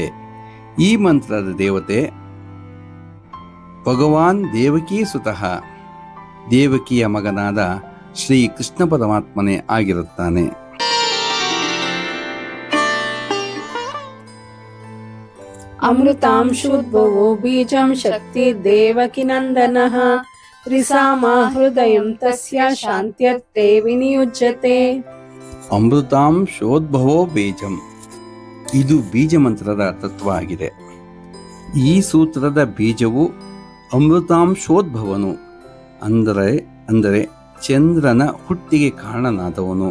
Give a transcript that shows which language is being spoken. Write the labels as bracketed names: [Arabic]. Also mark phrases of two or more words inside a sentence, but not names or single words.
[Kannada] ಈ ಮಂತ್ರದ ದೇವತೆ [Sanskrit] ಭಗವಾನ್ ದೇವಕೀ ಸುತಃ, [Kannada] ದೇವಕಿಯ ಮಗನಾದ ಶ್ರೀ ಕೃಷ್ಣ ಪರಮಾತ್ಮನೇ ಆಗಿರುತ್ತಾನೆ. [Sanskrit] ಅಮೃತಾಂಶೋದ್ಭವೋ ಬೀಜಂ ಶಕ್ತಿ ದೇವಕಿ ನಂದನಃ ತ್ರಿಸಾಮಾ ಹೃದಯಂ ತಸ್ಯ ಶಾಂತ್ಯರ್ಥೇ ವಿನಿಯುಜ್ಯತೆ. ಅಮೃತಾಂಶೋದ್ಭವೋ ಬೀಜಂ, [Kannada] ಇದು ಬೀಜ ಮಂತ್ರದ ತತ್ವ ಆಗಿದೆ. ಈ ಸೂತ್ರದ ಬೀಜವು ಅಮೃತಾಂಶೋದ್ಭವನು, ಅಂದರೆ ಚಂದ್ರನ ಹುಟ್ಟಿಗೆ ಕಾರಣನಾದವನು.